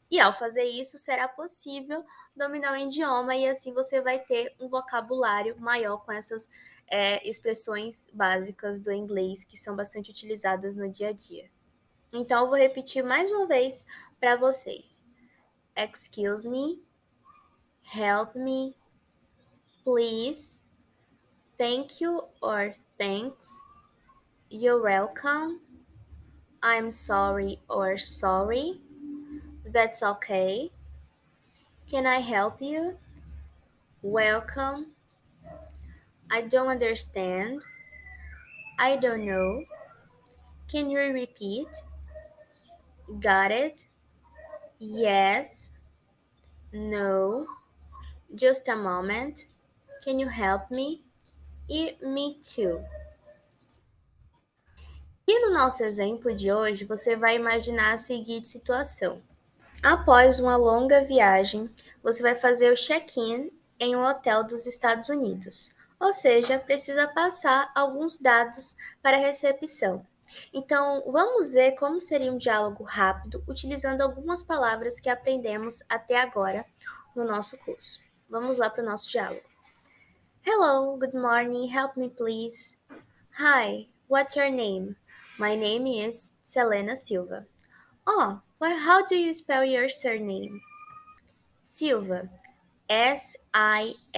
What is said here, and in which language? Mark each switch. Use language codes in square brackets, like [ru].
[pt] E ao fazer isso, será possível dominar o idioma e assim você vai ter um vocabulário maior com essas expressões básicas do inglês que são bastante utilizadas no dia a dia. Então, eu vou repetir mais uma vez para vocês. [en] Excuse me, help me, please, thank you or thanks, you're welcome, I'm sorry or sorry, that's okay, can I help you? Welcome, I don't understand, I don't know, can you repeat? Got it? Yes, no, just a moment, can you help me? E me too. [pt] E no nosso exemplo de hoje, você vai imaginar a seguinte situação. Após uma longa viagem, você vai fazer o check-in em um hotel dos Estados Unidos, ou seja, precisa passar alguns dados para a recepção. Então, vamos ver como seria um diálogo rápido utilizando algumas palavras que aprendemos até agora no nosso curso. Vamos lá para o nosso diálogo. [en] Hello, good morning, help me please. Hi, what's your name? My name is Selena Silva. Oh, well, how do you spell your surname? Silva, Silva.